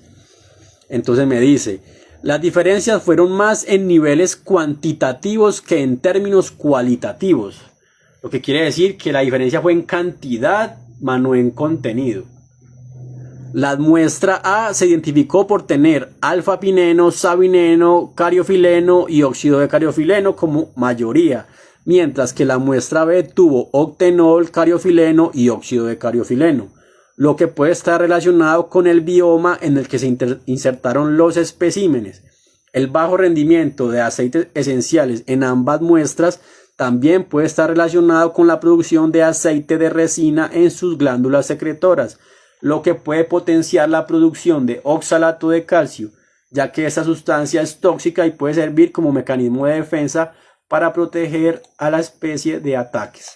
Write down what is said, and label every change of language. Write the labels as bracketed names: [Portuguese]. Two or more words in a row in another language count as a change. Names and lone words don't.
[Spanish] Entonces me dice: las diferencias fueron más en niveles cuantitativos que en términos cualitativos. Lo que quiere decir que la diferencia fue en cantidad, mas no en contenido. La muestra A se identificó por tener alfa-pineno, sabineno, cariofileno y óxido de cariofileno como mayoría, mientras que la muestra B tuvo octenol, cariofileno y óxido de cariofileno, lo que puede estar relacionado con el bioma en el que se insertaron los especímenes. El bajo rendimiento de aceites esenciales en ambas muestras también puede estar relacionado con la producción de aceite de resina en sus glándulas secretoras, lo que puede potenciar la producción de oxalato de calcio, ya que esa sustancia es tóxica y puede servir como mecanismo de defensa para proteger a la especie de ataques.